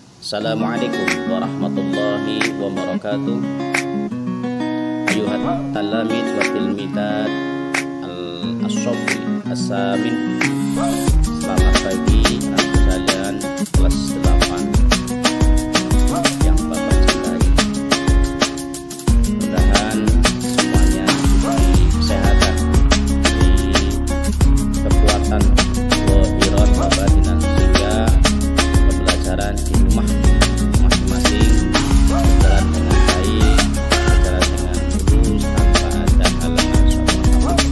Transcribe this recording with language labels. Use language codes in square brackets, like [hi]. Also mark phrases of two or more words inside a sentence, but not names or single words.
[ar] السلام عليكم ورحمة الله وبركاته. أيها التلاميذ والتلميذات الصف الثامن. [id] Selamat pagi anak kalian kelas 8 yang Bapak cintai. Mudah-mudahan semuanya diberi kesehatan, diberi kekuatan [ar] ظاهرا وباطنا, [id] sehingga pembelajaran di rumah masing-masing berjalan dengan baik, berjalan dengan lurus tanpa ada halangan suatu apapun.